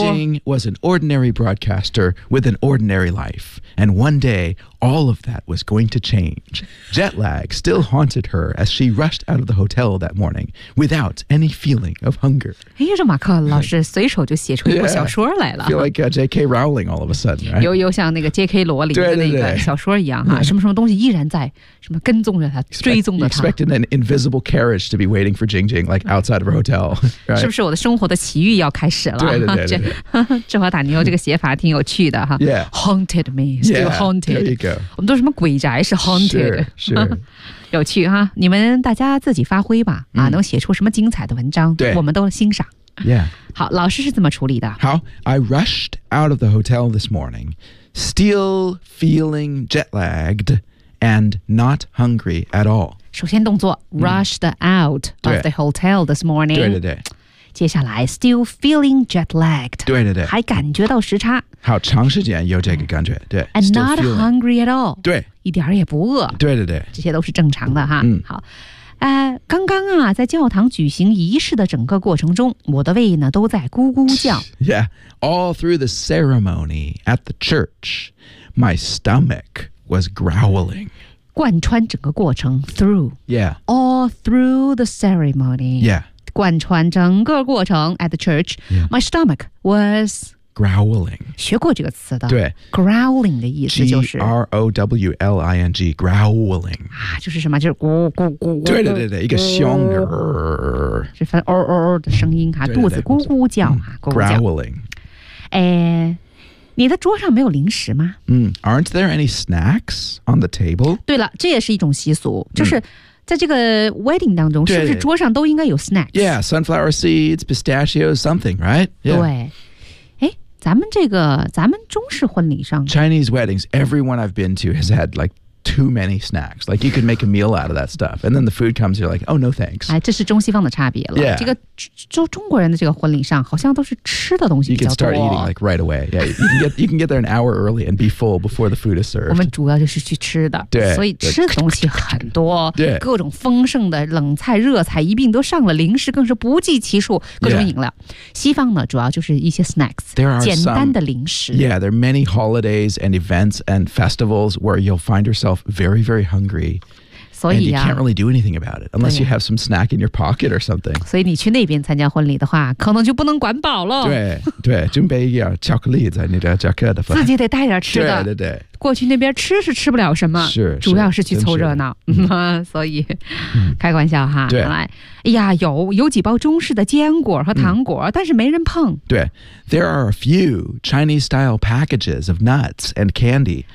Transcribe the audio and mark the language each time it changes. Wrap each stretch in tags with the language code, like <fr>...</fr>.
<en>Jing Jing was an ordinary broadcaster with an ordinary life, and one day, all of that was going to change. Jet lag still haunted her as she rushed out of the hotel that morning without any feeling of hunger.</en> <zh>哎，这马克老师随手就写出一部小说来了。</zh> <en>Yeah, feel like J.K. Rowling all of a sudden, right?</en> <zh>有像那个 J.K. 罗琳的那个小说一样哈。什么什么东西依然在什么跟踪着他追踪着他</zh> <en>expecting an invisible carriage to be waiting for Jing Jing like outside of her hotel、right?</en> <zh>是不是我的生活的奇遇要开始了对对对对芝华塔尼欧这个写法挺有趣的哈</zh> <en>yeah haunted me still haunted yeah, there you go</en> <zh>我们都什么鬼宅是 haunted 是、</zh> <en>sure.</en> <zh>有趣哈你们大家自己发挥吧、mm. 啊，能写出什么精彩的文章对我们都欣赏</zh> <en>yeah</en> <zh>好老师是怎么处理的</zh> <en>好 I rushed out of the hotel this morningStill feeling jet-lagged and not hungry at all.</en> <zh>首先动作</zh> <en>rushed out of the hotel this morning.</en> <zh>对对对。接下来</zh> <en>still feeling jet-lagged.</en> <zh>对对对。还感觉到时差。好长时间有这个感觉。对。</zh> <en>And not hungry at all.</en> <zh>对。一点也不饿。对对对。这些都是正常的哈。嗯。好。刚刚啊在教堂举行仪式的整个过程中我的胃呢都在咕咕叫。</zh> <en>Yeah, all through the ceremony at the church, my stomach was growling.</en> <zh>贯穿整个过程 through.</zh> <en>Yeah. All through the ceremony. Yeah.</en> <zh>贯穿整个过程</zh> <en>at the church,、 yeah. my stomach was... Growling.</en> <zh>学过这个词的。对。 Growling 的意思就是。</zh> <en>G-R-O-W-L-I-N-G, growling.</en> <zh>啊就是什么就是咕咕咕咕。对对对对一个凶的。是分哦哦的声音哈肚子咕咕叫哈。</zh> <en>Growling.</en> <zh>哎你的桌上没有零食吗</zh> <en>Aren't there any snacks on the table?</en> <zh>对了这也是一种习俗就是。在这个 wedding 当中是不是桌上都应该有 snacks?</zh> <en>Yeah, sunflower seeds, pistachios, something, right?</en> <zh>对。咱们中式婚礼上</zh> <en>Chinese weddings, everyone I've been to has had like too many snacks. Like, you could make a meal out of that stuff. And then the food comes, you're like, oh, no thanks.</en> <zh>哎，这是中西方的差别了。</zh> <en>Yeah.</en> <zh>这个中国人的这个婚礼上好像都是吃的东西比较多。</zh> <en>You can start eating, like, right away. Yeah, you can get there an hour early and be full before the food is served.</en> <zh>我们主要就是去吃的。对。所以吃的东西很多。对。各种丰盛的冷菜、热菜一并都上了，零食更是不计其数，各种饮料。</zh> <en>Yeah.</en> <zh>西方呢，主要就是一些 snacks,</zh> <en>there are</en> <zh>简单的零食。</zh> <en>Yeah, there are many holidays and events and festivals where you'll find yourself very, very hungry. So, and you can't really do anything about it unless you have some snack in your pocket or something. So, if you go to that side for the wedding, you probably can't be controlled. Right, right. Prepare some chocolate in your jacket. You have to bring something to eat. Right, right.</en> <zh>过去那边吃是吃不了什么，是主要是去凑热闹，所以开玩笑哈。对，哎呀，有几包中式的坚果和糖果，但是没人碰。</zh> <en>对 ，there are a few Chinese style packages of nuts and candy.</en>